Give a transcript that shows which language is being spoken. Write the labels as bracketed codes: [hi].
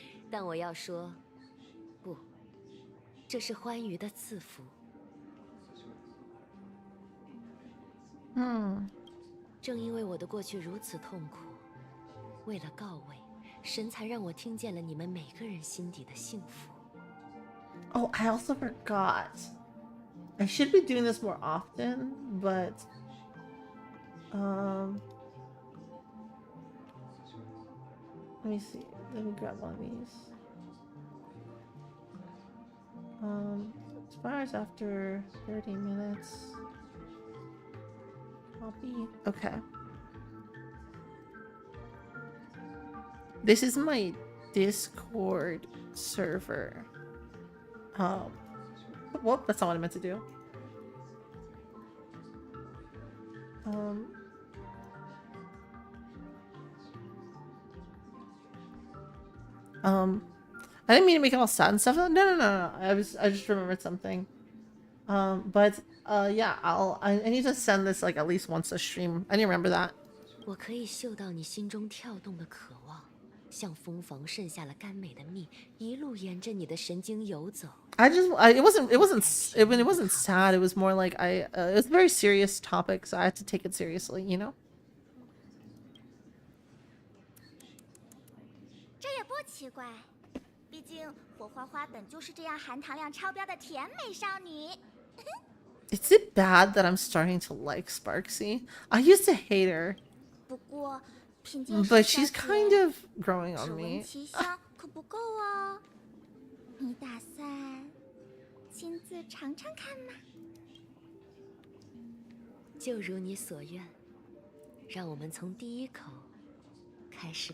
[zh] 但我要说，不，这是欢愉的赐福。正因为我的过去如此痛苦，为了告慰，神才让我听见了你们每个人心底的幸福。 [en] Oh, I also forgot. I should be doing this more often, but let me see. Let me grab one of these. Expires after 30 minutes. Copy. Okay. This is my Discord server. Whoop, that's not what I meant to do. I didn't mean to make it all sad and stuff. No. I just remembered something. But yeah, I need to send this like at least once a stream. I didn't remember that. [zh] 我可以嗅到你心中跳动的渴望，像蜂房渗下了甘美的蜜，一路沿着你的神经游走。 [en] it wasn't sad. It was more like it was a very serious topic, so I had to take it seriously, you know. [zh] 这也不奇怪，毕竟火花花本就是这样含糖量超标的甜美少女。 [en] Is it bad that I'm starting to like Sparksy? I used to hate her. [zh] 不过， [en] But she's kind of growing on me. [zh] 可不够哦，你打算亲自尝尝看吗？就如你所愿，让我们从第一口开始。